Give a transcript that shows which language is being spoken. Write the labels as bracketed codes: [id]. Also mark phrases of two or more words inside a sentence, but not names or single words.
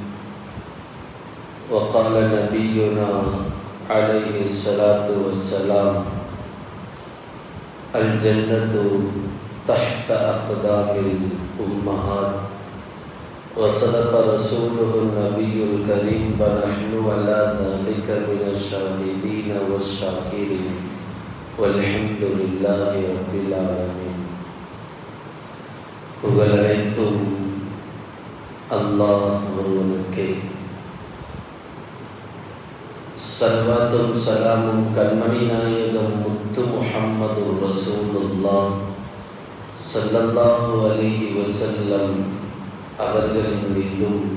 [ar] وقال نبينا عليه الصلاة والسلام: الجنة تحت أقدام الأمهات. وصدق رسوله النبي الكريم ونحن على ذلك من الشاهدين والشاكرين والحمد لله رب العالمين. [ta] புகழனைத்தும் அல்லாஹ் ஒருவனுக்கே. சல்வாத்தும் சலாமும் கண்மணி நாயகம் முத்து முஹம்மது [ar] رسول الله صلى الله عليه وسلم [ta] அவர்களின் மீதும்,